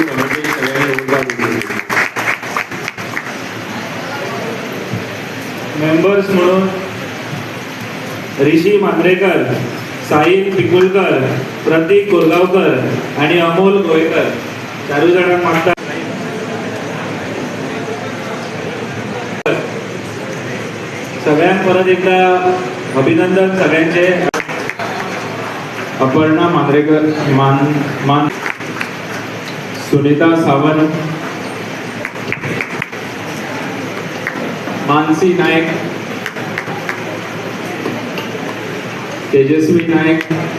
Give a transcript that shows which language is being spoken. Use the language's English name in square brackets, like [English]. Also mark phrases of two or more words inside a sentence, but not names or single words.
[Marathi] कमिटी सगळ्यांनी मेंबर्स म्हणून ऋषी मांद्रेकर, साहिल पिकुलकर, प्रतीक कोरगावकर आणि अमोल गोयकर चारू जणांना मागतात. सगळ्यांना परत एकदा अभिनंदन सगळ्यांचे. अपर्णा मांद्रेकर, सुनीता सावंत, मानसी नायक, तेजस्वी नायक,